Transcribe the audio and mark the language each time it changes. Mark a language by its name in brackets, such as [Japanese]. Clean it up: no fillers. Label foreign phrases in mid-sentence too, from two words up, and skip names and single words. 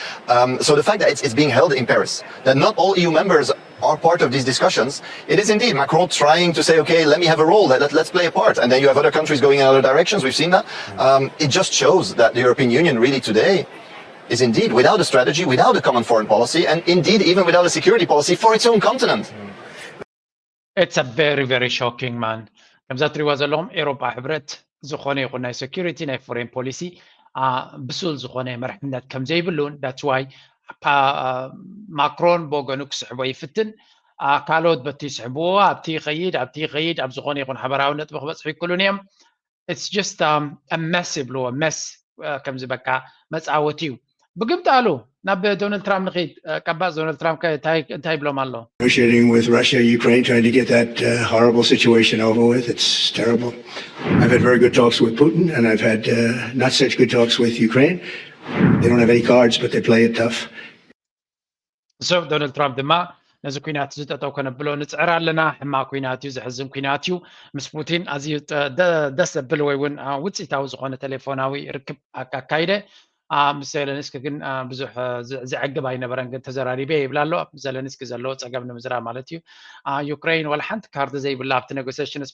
[English] So the fact that it's being held in Paris, that not all EU members are part of these discussions, it is indeed Macron trying to say, okay, let me have a role, let's play a part. And then you have other countries going in other directions. We've seen that. It just shows that the European Union really today is indeed without a strategy, without a common foreign policy, and indeed even without a security policy for its own continent. It's a very very shocking man. [Tigrinya] ከምዛ ትሪዋ ዘለኹም ኤውሮጳ ሕብረት ዝኾነ ይኹን ናይ ሴኩሪቲ ናይ [English] foreign policy [Tigrinya] ብሱል ዝኾነ መርሕነት ከም ዘይብሉን [English] that's why [Tigrinya] ማክሮን ብወገኑ ክስሕቦ ይፍትን ካልኦት በቲ ይስሕብዎ ኣብቲ ይኸይድ ኣብ ዝኾነ ይኹን ሓበራዊ ነጥቢ ክበፅሑ ይክእሉን እዮም [English] it's just a mess [Tigrinya] ይብልዎ mess ከምዚ በቃ መፃወቲ እዩ ብግምጣሉ ናብ ዶናልድ ትራምፕ ንኸይድ ቀባፅ ዶናልድ ትራምፕ እንታይ ይብሎም ኣሎ [English] Negotiating with Russia, Ukraine, trying to get that horrible situation over with. It's terrible. I've had very good talks with Putin, and I've had not such good talks with Ukraine. They don't have any cards, but they play it tough. [Tigrinya] So Donald Trump ድማ ነዚ ኩናት ዝጠጠው ከነብሎ ንፅዕር ኣለና ሕማቅ ኩናት እዩ ዝሕዝን ኩናት እዩ ምስ ፑቲን ኣዝዩ ደስ ዘብል ወይ እውን ውፅኢታዊ ዝኾነ ቴሌፎናዊ ርክብ ኣካይደ ምስ ዘለንስኪ ግን ብዙሕ ዝዕግብ ኣይነበረን ግን ተዘራሪበ ይብላ ኣሎ ዘለንስኪ ዘለዎ ፀገም ንምዝራብ ማለት እዩ ዩክሬን ወላ ሓንቲ ካርዲ ዘይብላ ኣብቲ ኔጎሲዬሽንስ